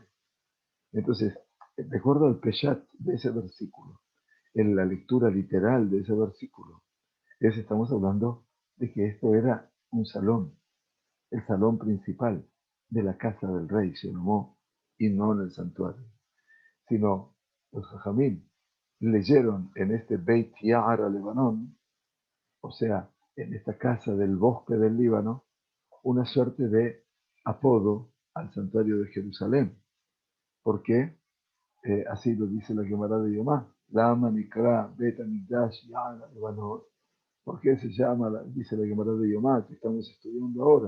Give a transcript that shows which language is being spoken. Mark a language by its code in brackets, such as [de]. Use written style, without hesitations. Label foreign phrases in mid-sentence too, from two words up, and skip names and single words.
[es] Entonces, de acuerdo al Peshat de ese versículo, en la lectura literal de ese versículo, estamos hablando de que esto era un salón, el salón principal de la casa del rey Shelomó, y no en el santuario. Sino los Jajamim leyeron en este [he] בית יער הלבנון, [es] o sea, en esta casa del bosque del Líbano, una suerte de apodo al santuario de Jerusalén. ¿Por qué? Así lo dice la Gemara de Yomá. [he] למה נקרא בית המקדש יער הלבנון. [es] ¿Por qué se llama, dice la Gemara de Yomá, que estamos estudiando ahora?